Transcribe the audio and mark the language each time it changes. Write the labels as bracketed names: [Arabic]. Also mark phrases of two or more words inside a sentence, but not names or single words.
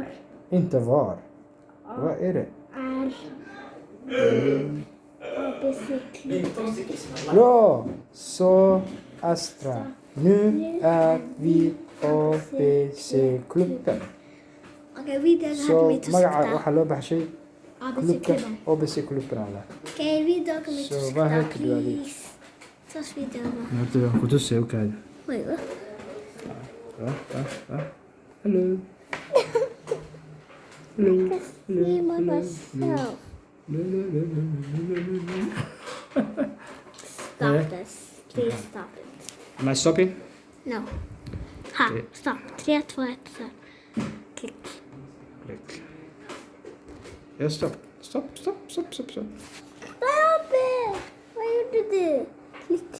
[Swedish] Inte var. Vad är det? Är. ABC-klubben. Bra! Så Astra. Nu är vi ABC-klubben. [Somali] Okej, videoga Så hadda mid magaca waxaa loo baxshay ABC-klubben. [Swedish] ABC-klubben alla. Okej, [Somali] videoga mid So, [Swedish] vad heter du, Ali? please. Zoals videoga. [Somali] Horta waan ku tusay okaadi. [English] Wait, what? Hallo. I see myself. Stop this. Please stop it. Am I stopping? No. Ha, Okay. stop. 3, 2, 1, [Swedish] så. Klick. Klick. Ja, stopp. Stopp. [English] Stop it! [Swedish] Vad gjorde du? Klick.